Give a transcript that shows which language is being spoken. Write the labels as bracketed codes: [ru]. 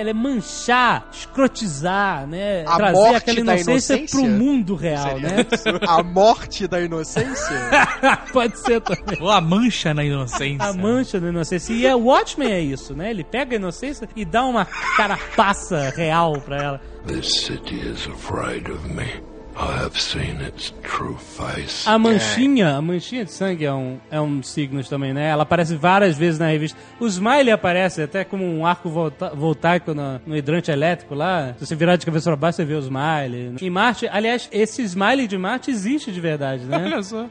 [pt] Ele é manchar, escrotizar, né? A trazer morte aquela inocência, da inocência pro mundo real, né? A morte da inocência? Pode ser também. Ou a mancha na inocência. A mancha na inocência. E o Watchman é isso, né? Ele pega a inocência e dá uma carapaça real pra ela. [en] This city is afraid of me. I have seen its true face. [pt] A manchinha de sangue é um signo também, né? Ela aparece várias vezes na revista. O smiley aparece até como um arco voltaico no hidrante elétrico lá. Se você virar de cabeça pra baixo, você vê o smiley. E Marte, aliás, esse smiley de Marte existe de verdade, né? Olha só.